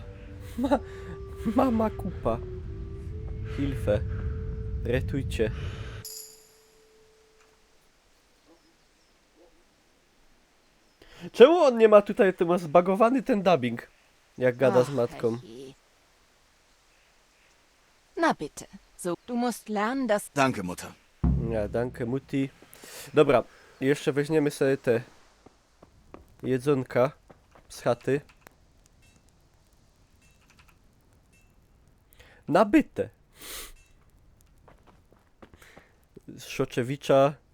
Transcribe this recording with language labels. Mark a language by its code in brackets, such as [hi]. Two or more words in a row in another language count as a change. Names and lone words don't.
[pl] Mama kupa. Hilfe. Retujcie. Czemu on nie ma tutaj, to ma zbagowany ten dubbing? Jak gada z matką. [de] Na bitte. So, du musst lernen, dass... Danke, Mutter. Ja, danke, Mutti. [pl] Dobra, jeszcze weźmiemy sobie te jedzonka z chaty. Nabyte. Z Szoczewicza.